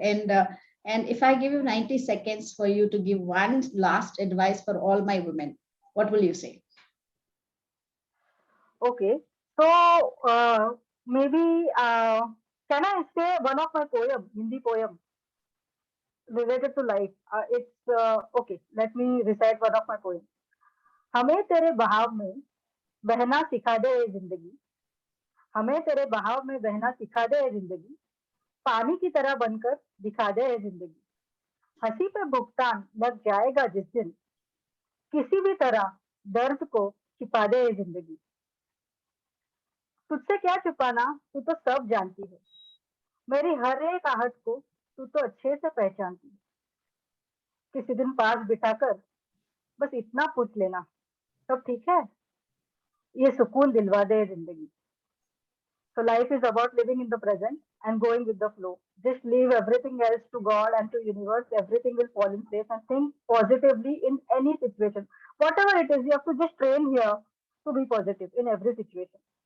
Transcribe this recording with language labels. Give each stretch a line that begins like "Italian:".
English: And if I give you 90 seconds for you to give one last advice for all my women, what will you say? Okay, so maybe can I say one of my poem, Hindi poem related to life? It's okay. Let me recite one of my poems.
Hindi: हमें तेरे बहाव में बहना सिखा दे ये जिंदगी, हमें तेरे बहाव में बहना सिखा दे ये जिंदगी, पानी की तरह बनकर दिखा दे ये जिंदगी, हंसी पे भुगतान लग जाएगा जिस दिन, किसी भी तरह दर्द को छिपा दे ये जिंदगी, तुझसे क्या छुपाना तू तो सब जानती है, मेरी हर एक आहट को तू तो अच्छे से पहचानती है, किसी दिन पास बिठाकर बस इतना पूछ लेना, सब ठीक है, ये सुकून दिलवा दे जिंदगी.
English: So life is about living in the present and going with the flow. Just leave everything else to God and to universe. Everything will fall in place, and think positively in any situation. Whatever it is, you have to just train here to be positive in every situation.